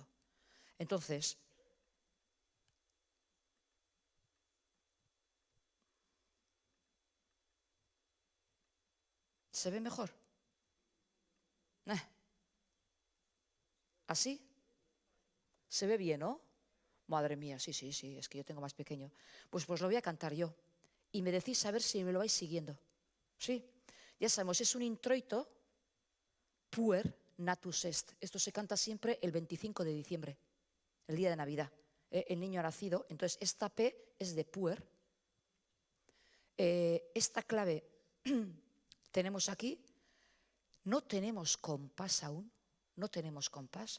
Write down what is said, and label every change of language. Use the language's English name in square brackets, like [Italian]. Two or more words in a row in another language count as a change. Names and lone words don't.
[Spanish] Entonces, ¿se ve mejor? ¿Así? Se ve bien, ¿no? Madre mía, sí, sí, sí, es que yo tengo más pequeño. Pues lo voy a cantar yo. Y me decís a ver si me lo vais siguiendo. Sí, ya sabemos, es un introito, [Latin] puer natus est. [Spanish] Esto se canta siempre el 25 de diciembre, el día de Navidad. El niño ha nacido, entonces esta P es de puer. Esta clave tenemos aquí, no tenemos compás aún, no tenemos compás.